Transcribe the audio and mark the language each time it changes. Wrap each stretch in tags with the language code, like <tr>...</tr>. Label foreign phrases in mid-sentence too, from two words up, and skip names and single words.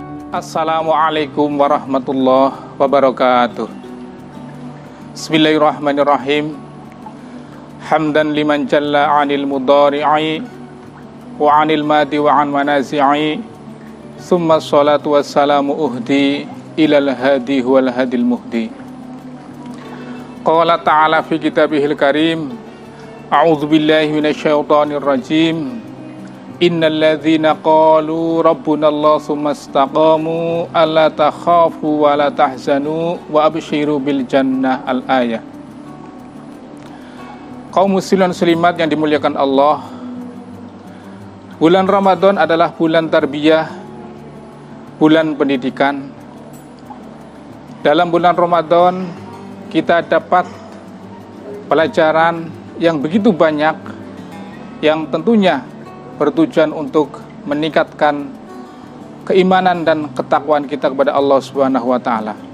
<ar>السلام عليكم ورحمة الله وبركاته. بسم الله الرحمن الرحيم. حمدا لمن جل عن المضارع وعن الماضي وعن المنازع. ثم الصلاة والسلام أهدي إلى الهادي والهادي المهدي. قال تعالى في كتابه الكريم. أعوذ بالله من الشيطان الرجيم. إن الذين قالوا ربنا الله ثم استقاموا ألا تخافوا ولا تحزنوا وأبشروا بالجنة الآية.</ar> <id>Kaum muslimin muslimat yang dimuliakan Allah, bulan Ramadan adalah bulan tarbiyah, bulan pendidikan. Dalam bulan Ramadan kita dapat pelajaran yang begitu banyak yang tentunya bertujuan untuk meningkatkan keimanan dan ketakwaan kita kepada Allah</id> <ar>سبحانه وتعالى.</ar>